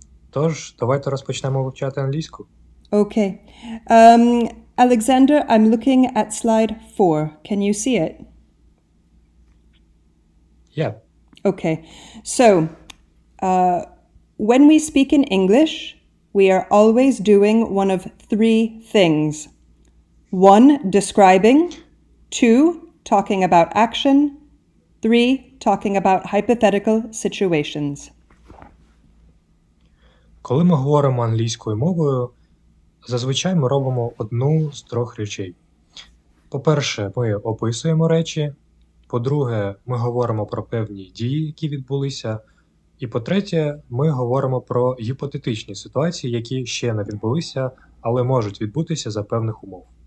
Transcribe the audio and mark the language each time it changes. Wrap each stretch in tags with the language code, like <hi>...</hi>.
<uk>Тож, давайте розпочнемо вивчати англійську.</uk> <en>Okay. Alexander, I'm looking at slide 4. Can you see it? Yeah. Okay. So, when we speak in English, we are always doing one of three things. 1, describing. 2, talking about action. 3, talking about hypothetical situations.</en> <uk>Коли ми говоримо англійською мовою, зазвичай ми робимо одну з трьох речей. По-перше, ми описуємо речі. По-друге, ми говоримо про певні дії, які відбулися. І по-третє, ми говоримо про гіпотетичні ситуації, які ще не відбулися, але можуть відбутися за певних умов.</uk>